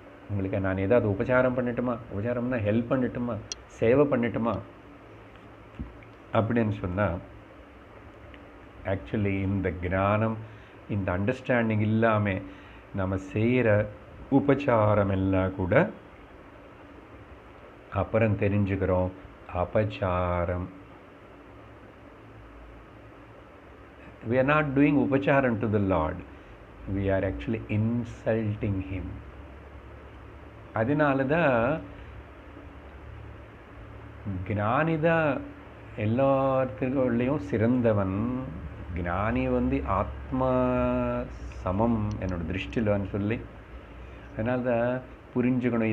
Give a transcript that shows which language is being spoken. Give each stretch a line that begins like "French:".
Tamil: உங்களுக்கு நான் ஏதாவது உபச்சாரம் பண்ணட்டுமா, உபச்சாரம்னா ஹெல்ப் பண்ணட்டுமா, சேவை பண்ணட்டுமா அப்படின்னு சொன்னால், ஆக்சுவலி இந்த ஞானம் இந்த அண்டர்ஸ்டாண்டிங் இல்லாமல் நம்ம செய்கிற உபச்சாரம் எல்லாம் கூட அப்புறம் தெரிஞ்சுக்கிறோம் அபச்சாரம்.
English: We are not doing upacharam to the Lord. We are actually insulting Him.
Tamil: அதனால தான் ஞானி தான் எல்லாத்துக்குள்ளேயும் சிறந்தவன். ஞானி ஆத்மா சமம் என்னோட திருஷ்டிலன்னு சொல்லி, அதனால தான் புரிஞ்சுக்கணும்.